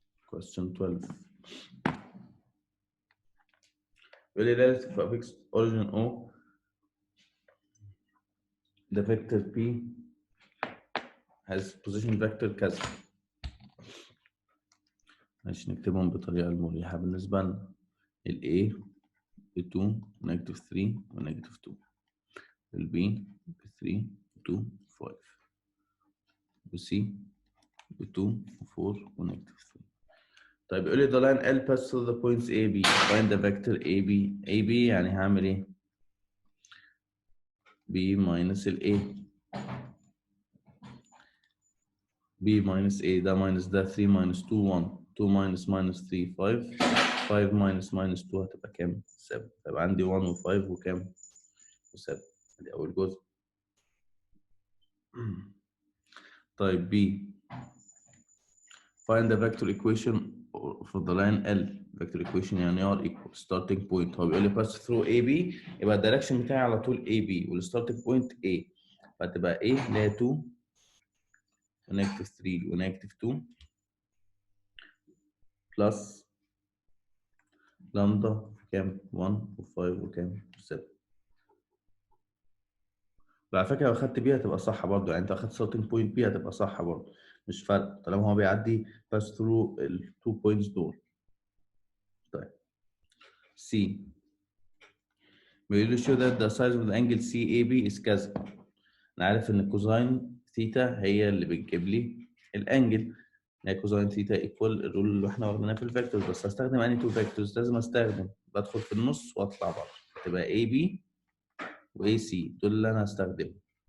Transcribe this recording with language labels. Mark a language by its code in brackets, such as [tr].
[en] question 12 [ar] يقول لي [en] relative of x origin O the vector P has position vector كذا. [ar] ماشي نكتبهم بطريقة المريحة بالنسبة لنا. ال A ب 2 نيجاتيف 3 ونيجاتيف 2. ال B ب 3 2 5. و C ب 2 و4 ونيجاتيف 3. طيب يقول لي [en] the line L pass through the points A B. find the vector A B. [ar] A B يعني هعمل ايه؟ B minus ال A. [en] B minus A ده minus ده 3 minus 2 1. 2 minus minus 3 5. [ar] 5 minus minus 2 هتبقى كام؟ 7. فيبقى عندي 1 و5 وكام؟ و7. ادي أول جزء. [en] طيب B find the vector equation for the line L. vector equation يعني R equal starting point. [ar] هو بيقول لي [en] pass through AB، [ar] يبقى الدايركشن بتاعي على طول AB والستارتنج بوينت A. فتبقى A اللي هي 2 ونيجاتيف 3 ونيجاتيف 2 بلس لامدا كام؟ 1 و5 وكام؟ 7. وعلى فكره لو خدت بيها هتبقى صح برضه، يعني انت اخدت ستارتنج بوينت بي هتبقى صح برضه، مش فارقه طالما هو بيعدي [en] pass through [ar] التو بوينتس دول. طيب سي بيقول لي [en] show that the size of the angle CAB is كذا. [ar] انا عارف ان كوزاين ثيتا هي اللي بتجيب لي الانجل، هي كوزاين ثيتا ايكوال الرول اللي احنا واخدينها في الفيكتورز. بس هستخدم انهي تو فيكتورز؟ لازم استخدم بدخل في النص واطلع بره، تبقى اي بي واي سي دول اللي انا هستخدمهم.